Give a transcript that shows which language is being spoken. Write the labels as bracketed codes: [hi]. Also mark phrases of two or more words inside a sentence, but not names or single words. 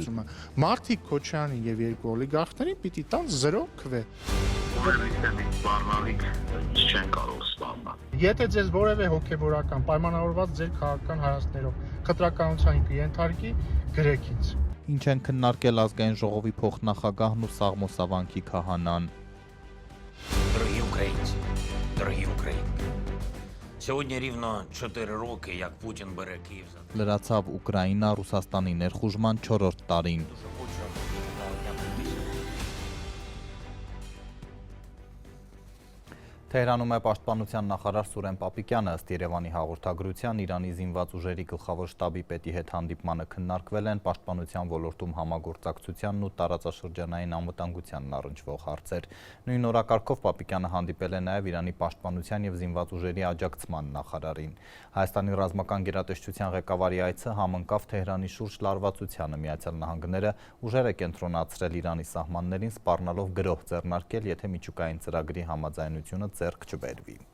[hy] Մարտիկ Քոչարյանին եւ երկու օլիգարխներին պիտի տան 0 քվե։ Չեն կարող ստանալ։ Եթե ձեզ որևէ հոգեվորական պայմանավորված ձեր քաղաքական հայացքներով խտրականության կենթարկի, գրեք ինձ։ Ինչ են քննարկել ազգային ժողովի փոխնախագահն ու Սաղմոսավանքի քահանան։ [uk] Дорогі українці, дорогі українки, сьогодні рівно 4 роки, як Путін бере Київ за [hy] Լրացավ Ուկրաինա Ռուսաստանի ներխուժման 4-րդ տարին։ Թեհրանում է պաշտպանության նախարար Սուրեն Պապիկյանը, ըստ Երևանի հաղորդագրության Իրանի զինված ուժերի գլխավոր շտաբի պետի հետ հանդիպմանը քննարկվել են պաշտպանության ոլորտում համագործակցությանն ու տարածաշրջանային անվտանգությանն առնչվող հարցեր։ Նույն օրակարգով Պապիկյանը հանդիպել է նաև Իրանի պաշտպանության եւ զինված ուժերի աջակցման նախարարին։ Հայաստանի ռազմական գերատեսչության ղեկավարի այցը համընկավ Թեհրանի շուրջ լարվածությանը։ Միացյալ Նահանգները ուժեր է կենտրոնացրել Իրանի սահմաններին, սպառնալով գրոհ ձեռնարկել, եթե միջուկային ծրագրի համաձայնությունը ձեռք չբերվի։